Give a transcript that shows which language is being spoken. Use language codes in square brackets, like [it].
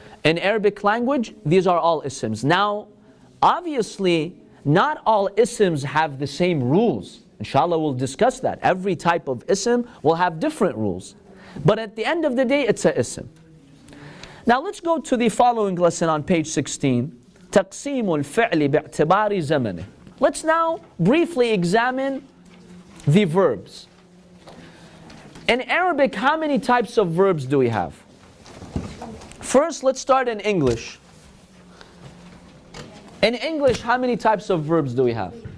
[en] In Arabic language, these are all isms. Now, obviously, not all isms have the same rules. Inshallah, we'll discuss that. Every type of ism will have different rules. But at the end of the day, it's a ism. Now let's go to the following lesson on page 16. [ar] تقسيم الفعل باعتبار زمنه. [en] Let's now briefly examine the verbs. In Arabic, how many types of verbs do we have? First, let's start in English. In English, how many types of verbs do we have?